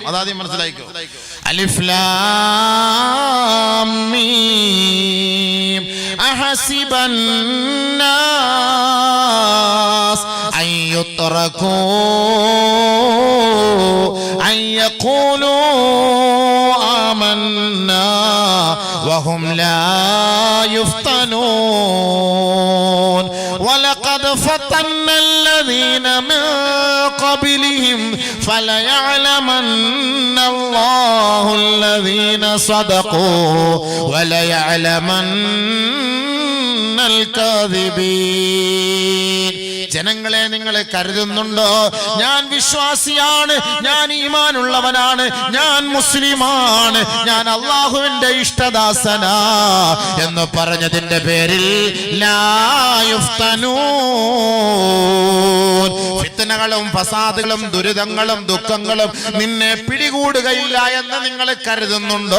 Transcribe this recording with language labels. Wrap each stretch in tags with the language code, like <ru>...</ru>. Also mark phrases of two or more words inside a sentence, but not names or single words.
<ml>അതാദ്യം മനസ്സിലായിക്കോ.</ml> <ar>الم أحسب الناس أن يتركوا أن يقولوا آمنا وهم لا يفتنون ولقد فتنا الذين من قبلهم فليعلمن الله الذين صدقوا وليعلمن الكاذبين.</ar> <ml>ജനങ്ങളെ, നിങ്ങൾ കരുതുന്നുണ്ടോ ഞാൻ വിശ്വാസിയാണ്, ഞാൻ ഈമാനുള്ളവനാണ്, ഞാൻ മുസ്ലിമാണ്, ഞാൻ അള്ളാഹുവിന്റെ ഇഷ്ടദാസനാ എന്ന് പറഞ്ഞതിന്റെ പേരിൽ</ml> <ar>لا يفتنون,</ar> <ml>ഫിത്നകളും ഫസാദുകളും ദുരിതങ്ങളും ദുഃഖങ്ങളും നിന്നെ പിടികൂടുകയില്ല എന്ന് നിങ്ങൾ കരുതുന്നുണ്ടോ?</ml>